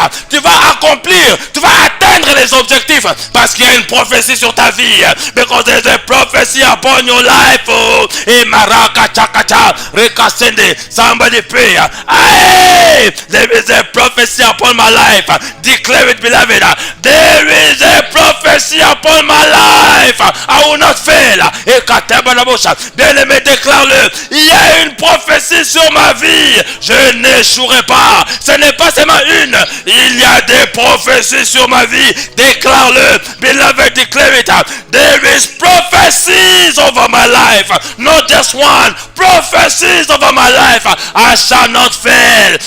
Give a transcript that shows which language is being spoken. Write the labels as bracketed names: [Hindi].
[French] Tu vas accomplir. Tu vas atteindre les objectifs. Parce qu'il y a une prophétie sur ta vie. [English] Because there is a prophecy upon your life. Et maraka chakata. Rekasende. Somebody pray. Hey, there is a prophecy upon my life. Declare it, beloved. There is a prophecy upon my life. I will not fail. [French] Et bien-aimé, déclare-le. Il y a une prophétie sur ma vie. Je n'échouerai pas. Ce n'est pas seulement une. Il y a des prophéties sur ma vie. Déclare-le. [English] Beloved, declare it. There is prophecies over my life. Not just one. Prophecies over my life. I shall not fail.